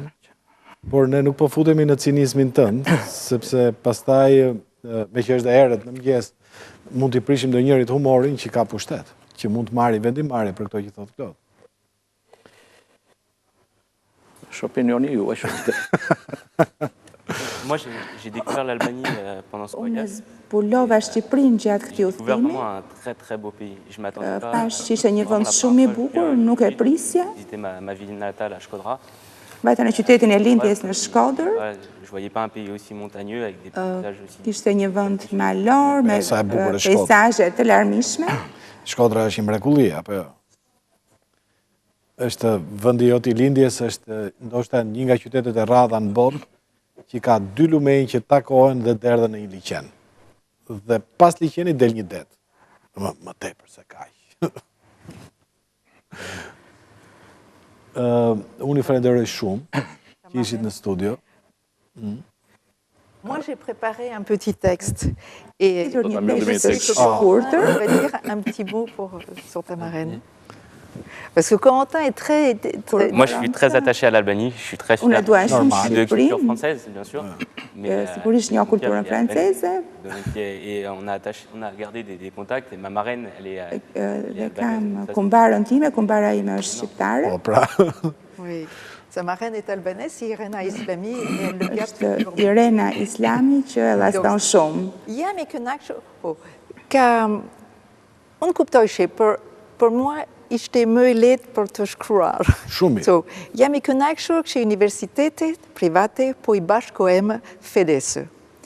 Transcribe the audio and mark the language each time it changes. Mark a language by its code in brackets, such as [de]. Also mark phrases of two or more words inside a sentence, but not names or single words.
[sq] Por ne nuk po futemi në cinizmin tënd, sepse pastaj, me që është dhe herët në mëngjes, mund t'i prishim dhe njërit humorin që ka pushtet, që mund të marri vendimmarrje për këto që thotë Klod. Është opinioni juaj shumë. [fr] Moi, j'ai découvert l'Albanie pendant ce voyage. [sq] Pullova Shqipërinë gjatë këtij udhëtimi. [fr] Vraiment un très très beau pays. Je m'attendais pas. [sq] Pash që ishte një vend shumë i bukur, nuk e prisja. [fr] Visiter ma ville natale à Shkodra. [sq] Vajta në qytetin e lindjes në Shkodër. [fr] Je voyais pas un pays aussi montagneux avec des paysages aussi. [sq] Ishte një vend malor me peizazhe të larmishme. Shkodra është një mrekulli, apo jo? Është vendi jot i lindjes, është ndoshta një nga qytetet e rradha në botë që ka 2 lumenj që takohen dhe derdhen në një liqen. Dhe pas liqenit del një det. Më tepër se kaq. Unë i falenderoj shumë që ishit në studio. [fr] Moi, j'ai préparé un petit texte. Et je vais dire un petit mot sur ta marraine. Parce que Corentin est très... Moi, je suis très attaché à l'Albanie. Je suis très fier de culture française, bien sûr. [sq] Sigurisht një kulturën franceze. [fr] Et on a gardé des contacts. Et ma marraine, elle est... [sq] Dhe kam kumbarën time, kumbara ime është shqiptare. Po, pra. [fr] Oui. Sa marraine est albanaise, Irena Islami, et elle le garde toujours. [sq] Irena Islami që e laston shumë. Jam e kënaqur, ka unë kuptoj që për mua ishte më e lehtë për të shkruar. Shumë. So, jam i kënaqur që universitetet private po I bashkohem FEDES.